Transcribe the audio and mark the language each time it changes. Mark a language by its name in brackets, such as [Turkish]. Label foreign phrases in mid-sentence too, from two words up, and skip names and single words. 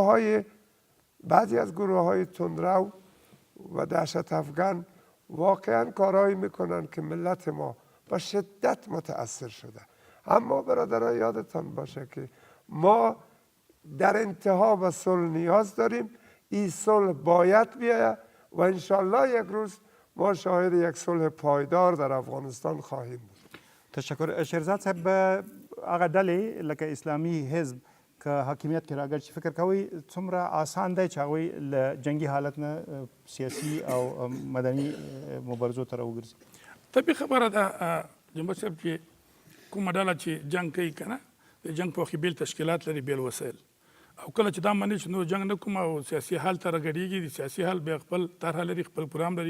[Persian] گروه های تندرو و دهشت افغان واقعا کارهایی میکنن که ملت ما با شدت متاثر شده اما برادران یادتان باشه که ما در انتها به صلح نیاز داریم این صلح باید بیاید و انشالله یک روز ما شاهد یک صلح پایدار در افغانستان خواهیم بود [Pashto] تشکر شیرزاد صاحب هغه ډلې لکه اسلامي حزب که حاکمیت کې راګرځي فکر کوي څومره آسان دی چې هغوی له جنګي حالت نه سیاسي او مدني مبارزو ته راوګرځي. طبیعي خبره ده جمهور صاحب چې کومه ډله چې جنګ کوي که نه د جنګ په وخت کې بیل تشکیلات لري بیل وسایل او کله چې دا مني چې نور جنګ نه کوم او سیاسي حال ته راګډېږي د سیاسي حال بیا خپل طرحه لري خپل پروګرام لري.